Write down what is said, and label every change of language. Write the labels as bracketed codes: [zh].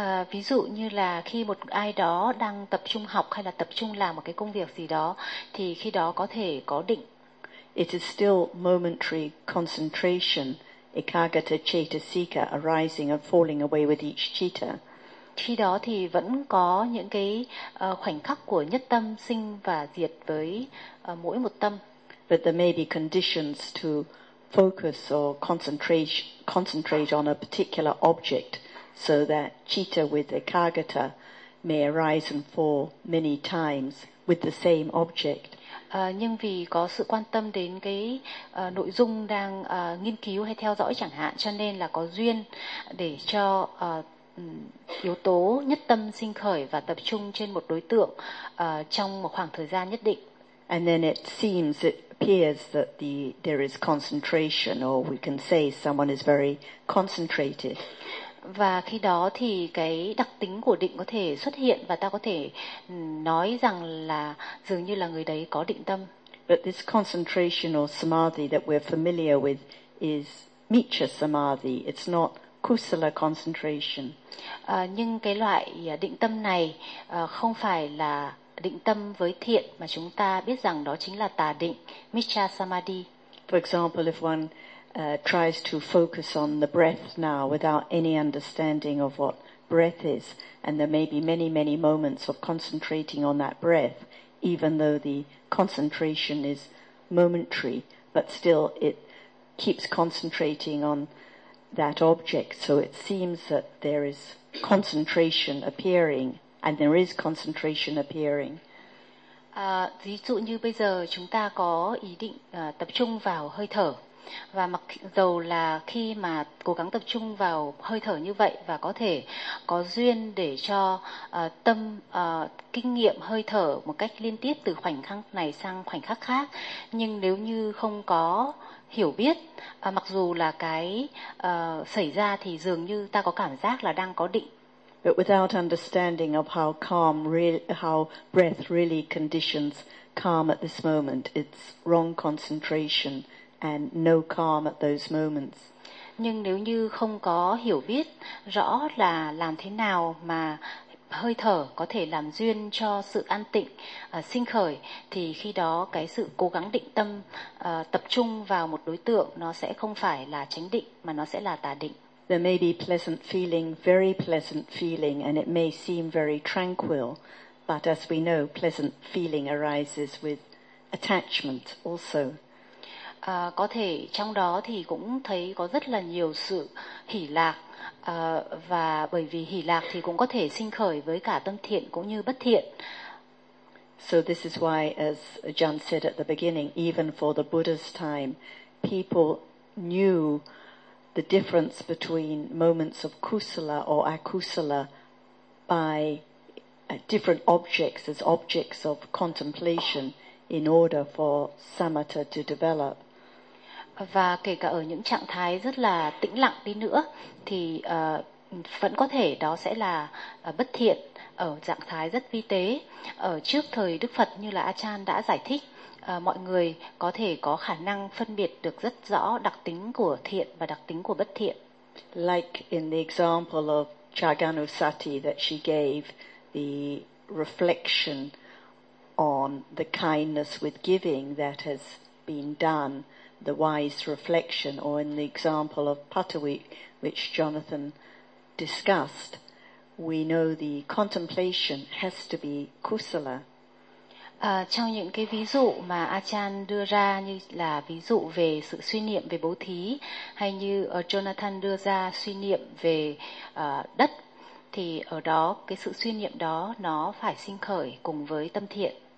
[vi] Ví dụ như là khi một ai đó đang tập trung học hay là tập trung làm một cái công việc gì đó, thì khi đó có thể có định. [en] It is still momentary concentration, ekagata chetasika arising and falling away with each citta. [vi] Khi đó thì vẫn có những cái khoảnh khắc của nhất tâm sinh và diệt với mỗi một tâm. [en] But there may be conditions to focus or concentrate on a particular object so that citta with ekagata may arise and fall many times with the same object. [vi] Nhưng vì có sự quan tâm đến cái nội dung đang nghiên cứu hay theo dõi chẳng hạn, cho nên là có duyên để cho yếu tố nhất tâm sinh khởi và tập trung trên một đối tượng trong một khoảng thời gian nhất định. [en] And then it seems it appears that there is concentration, or we can say someone is very concentrated. [vi] Và khi đó thì cái đặc tính của định có thể xuất hiện và ta có thể nói rằng là dường như là người đấy có định tâm. [en] But this concentration or samadhi that we're familiar with is Micha samadhi. It's not kusala concentration. [vi] Nhưng cái loại định tâm này không phải là định tâm với thiện, mà chúng ta biết rằng đó chính là tà định, Mitcha Samadhi. [en] For example, if one tries to focus on the breath now without any understanding of what breath is, and there may be many, many moments of concentrating on that breath, even though the concentration is momentary, but still it keeps concentrating on that object, so it seems that there is concentration appearing, and there is concentration appearing. [vi] Ví dụ như bây giờ chúng ta có ý định tập trung vào hơi thở, và mặc dù là khi mà cố gắng tập trung vào hơi thở như vậy và có thể có duyên để cho tâm kinh nghiệm hơi thở một cách liên tiếp từ khoảnh khắc này sang khoảnh khắc khác, nhưng nếu như không có hiểu biết, mặc dù là cái xảy ra thì dường như ta có cảm giác là đang có định. [en] But without understanding of how calm really, how breath really conditions calm at this moment, it's wrong concentration and no calm at those moments. [vi] Nhưng nếu như không có hiểu biết rõ là làm thế nào mà hơi thở có thể làm duyên cho sự an tịnh sinh khởi, thì khi đó cái sự cố gắng định tâm tập trung vào một đối tượng, nó sẽ không phải là chánh định mà nó sẽ là tà định. [en] There may be pleasant feeling, very pleasant feeling, and it may seem very tranquil, but as we know, pleasant feeling arises with attachment also. [vi] Có thể trong đó thì cũng thấy có rất là nhiều sự hỷ lạc, và bởi vì hỷ lạc thì cũng có thể sinh khởi với cả tâm thiện cũng như bất thiện. [en] So this is why, as John said at the beginning, even for the Buddha's time, people knew the difference between moments of kusala or akusala by different objects as objects of contemplation in order for samatha to develop. [vi] Và kể cả ở những trạng thái rất là tĩnh lặng đi nữa thì vẫn có thể đó sẽ là bất thiện ở trạng thái rất vi tế. Ở trước thời Đức Phật, như là A-chan đã giải thích, mọi người có thể có khả năng phân biệt được rất rõ đặc tính của thiện và đặc tính của bất thiện. [en] Like in the example of Chaganusati that she gave, the reflection on the kindness with giving that has been done, the wise reflection, or in the example of Patawi, which Jonathan discussed, we know the contemplation has to be kusala. [vi] Trong những cái ví dụ mà A-chan đưa ra, như là ví dụ về sự suy niệm về bố thí, hay như Jonathan đưa ra suy niệm về đất, thì ở đó cái sự suy niệm đó nó phải sinh khởi cùng với tâm thiện.